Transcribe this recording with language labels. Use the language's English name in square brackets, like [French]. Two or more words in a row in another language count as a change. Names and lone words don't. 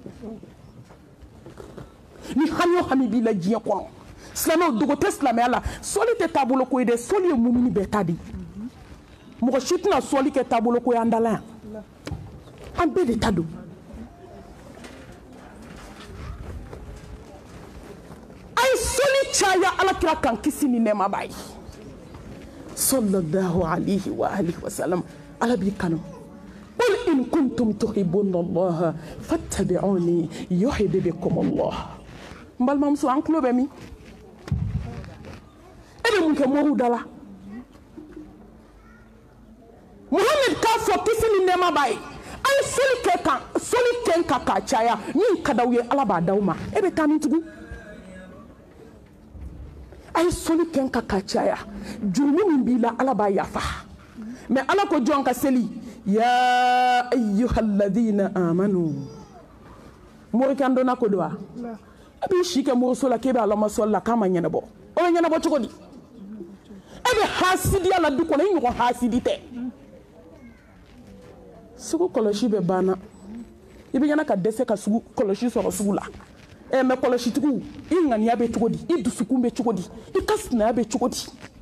[Bambara] ni hami o hami b'i la diɲɛ kɔnɔ silamɛw dogo tɛ silamɛya la sɔli tɛ taabolo ko ye dɛ sɔli ye mumini bɛɛ ta de mɔgɔ si tɛna sɔli kɛ taabolo ko ye an dala yan an bɛɛ de ta don a ye sɔli caya alakira kan kisi ni nɛɛma b'a ye [Arabic] صلى الله عليه وآله وسلم [Bambara] ala b'i kanu [Arabic] قل إن كنتم تحبون الله فاتبعوني يحببكم الله [Bambara] n balimamuso an tulo bɛ min e bɛ mun kɛ moriw da la Muhammad k'a fɔ kisi ni nɛɛma b'a ye a ye sɔli kɛ kan k'a caya min ka d'aw ye ala b'a d'aw ma e bɛ taa min tugun a ye sɔli kɛ kan k'a caya jurumi min b'i la ala b'a yafa mais ala ko jɔn ka seli [Arabic] يا أيها الذين آمنوا [Bambara] morikan donna ko do wa a b'i si kɛ moriso la k'e bɛ ala ma sɔli la k'a ma ɲɛnabɔ o bɛ ɲɛnabɔ cogo di e bɛ hasidiya la du kɔnɔ i ɲɔgɔn hasidi tɛ sugu kɔlɔsi bɛ banna i bɛ ɲɛna ka dɛsɛ ka sugu kɔlɔsi sɔrɔ sugu la mais kɔlɔsitigiw i ŋaniya bɛ cogo di i dusukun bɛ cogo di i ka sinaya bɛ cogo di